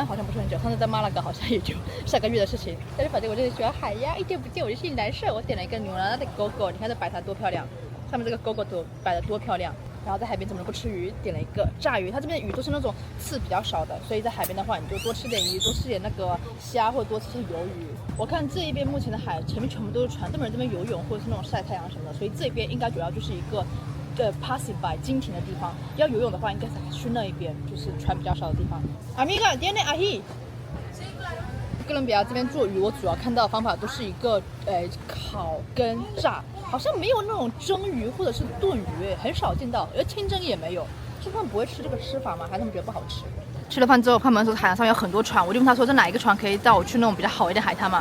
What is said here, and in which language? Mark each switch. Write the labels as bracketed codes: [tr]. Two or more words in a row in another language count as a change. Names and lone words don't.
[zh] 好像不是很久，上次在马拉嘎好像也就上个月的事情。但是反正我就是喜欢海呀，一见不见我就心里难受。我点了一个牛栏的狗狗，你看这摆盘多漂亮，上面这个狗狗摆的多漂亮。然后在海边怎么能不吃鱼？点了一个炸鱼，它这边的鱼都是那种刺比较少的，所以在海边的话，你就多吃点鱼，多吃点那个虾，或者多吃些鱿鱼。我看这一边目前的海前面全部都是船，都没人这边游泳或者是那种晒太阳什么的，所以这边应该主要就是一个 [en] passive by [zh] 经停的地方。要游泳的话，应该是去那一边，就是船比较少的地方。 [es] Amiga, tiene ají。 [zh] 哥伦比亚这边做鱼，我主要看到的方法都是一个烤跟炸，好像没有那种蒸鱼或者是炖鱼，很少见到，而清蒸也没有。是他们不会吃这个吃法吗？还是他们觉得不好吃？吃了饭之后，他们说海洋上有很多船，我就问他说在哪一个船可以带我去那种比较好一点海滩嘛？